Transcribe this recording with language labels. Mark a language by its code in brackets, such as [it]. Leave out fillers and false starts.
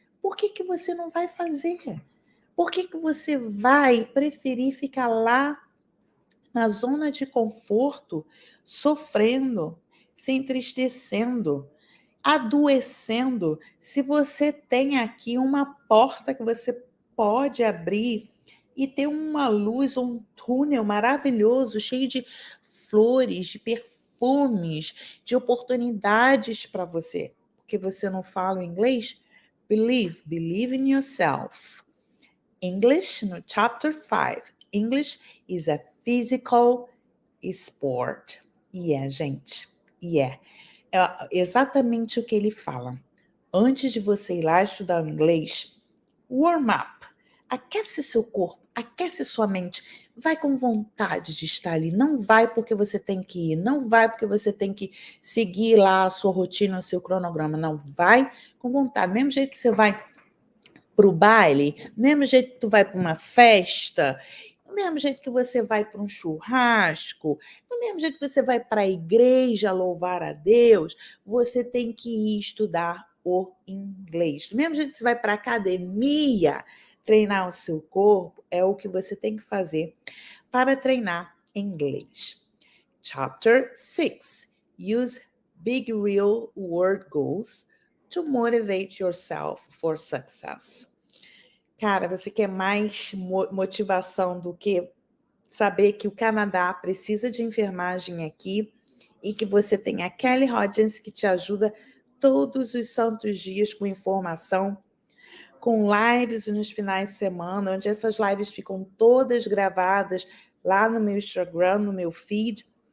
[pt] Por que você não vai fazer? Por que você vai preferir ficar lá na zona de conforto, sofrendo, se entristecendo, adoecendo, se você tem aqui uma porta que você pode abrir e ter uma luz, um túnel maravilhoso, cheio de flores, de perfumes, de oportunidades para você? Porque você não fala inglês? [en] Believe in yourself. English, no chapter 5, English is a physical sport. [pt] Gente. É exatamente o que ele fala. Antes de você ir lá estudar o inglês, [en] warm up. [pt] Aquece seu corpo, aquece sua mente. Vai com vontade de estar ali. Não vai porque você tem que ir. Não vai porque você tem que seguir lá a sua rotina, o seu cronograma. Não, vai com vontade. Mesmo jeito que você vai para o baile, mesmo jeito que tu vai para uma festa, do mesmo jeito que você vai para um churrasco, do mesmo jeito que você vai para a igreja louvar a Deus, você tem que ir estudar o inglês. Do mesmo jeito que você vai para a academia treinar o seu corpo, é o que você tem que fazer para treinar inglês. [en] Chapter 6. Use big real world goals to motivate yourself for success. [pt] Cara, você quer mais motivação do que saber que o Canadá precisa de enfermagem aqui e que você tem a Kelly Hodgins que te ajuda todos os santos dias com informação, com lives nos finais de semana, onde essas lives ficam todas gravadas lá no meu Instagram, no meu feed.